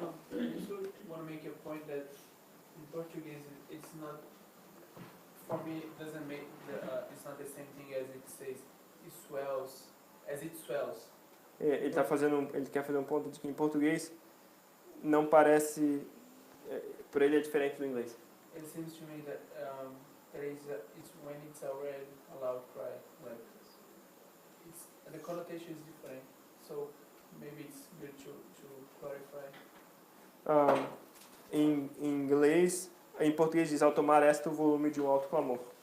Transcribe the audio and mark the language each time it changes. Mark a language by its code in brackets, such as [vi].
[en] I just want to make a point that in Portuguese it's not, for me it doesn't make it's not the same thing as it says it swells, as it swells. [pt] Ele quer fazer um ponto de que em português não parece, por ele é diferente do inglês. [en] It seems to me that it's when it's already a loud cry, like the connotation is different. So maybe it's good to clarify. [pt] Em inglês, em português diz ao tomar esta o volume de um alto clamor.